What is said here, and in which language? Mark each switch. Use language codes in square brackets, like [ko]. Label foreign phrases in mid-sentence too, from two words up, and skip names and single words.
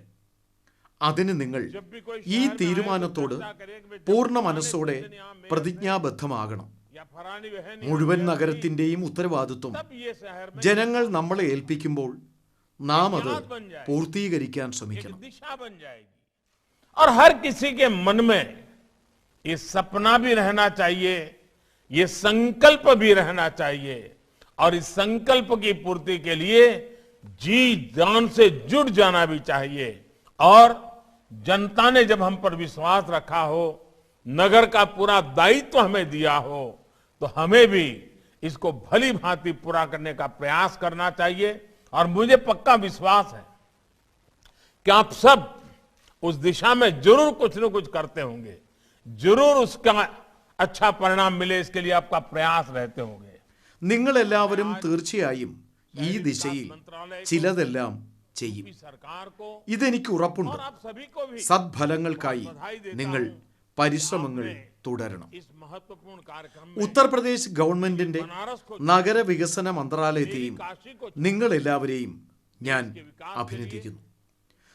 [ml] അതിന് നിങ്ങൾ ഈ തീരുമാനത്തോട് പൂർണ്ണ മനസ്സോടെ പ്രതിജ്ഞാബദ്ധമാകണം. മുഴുവൻ നഗരത്തിന്റെയും ഉത്തരവാദിത്വം ജനങ്ങൾ നമ്മളെ ഏൽപ്പിക്കുമ്പോൾ നാം അത് പൂർത്തീകരിക്കാൻ ശ്രമിക്കണം. [hi] और हर किसी के मन में ये सपना भी रहना चाहिए, ये संकल्प भी रहना चाहिए, और इस संकल्प की पूर्ति के लिए जी जान से जुट जाना भी चाहिए. और जनता ने जब हम पर विश्वास रखा हो, नगर का पूरा दायित्व हमें दिया हो, तो हमें भी इसको भली भांति पूरा करने का प्रयास करना चाहिए. और मुझे पक्का विश्वास है कि आप सब उस दिशा में जरूर कुछ न कुछ करते होंगे, जरूर उसका अच्छा परिणाम मिले, इसके लिए आपका प्रयास रहते होंगे. [ml] നിങ്ങൾ എല്ലാവരും തീർച്ചയായും ഈ ദിശയിൽ ചിലതെല്ലാം ചെയ്യും. ഇതെനിക്ക് ഉറപ്പുണ്ട്. സദ്ഫലങ്ങൾക്കായി നിങ്ങൾ പരിശ്രമങ്ങൾ തുടരണം. ഉത്തർപ്രദേശ് ഗവൺമെന്റിന്റെ നഗരവികസന മന്ത്രാലയത്തെയും നിങ്ങൾ എല്ലാവരെയും ഞാൻ അഭിനന്ദിക്കുന്നു.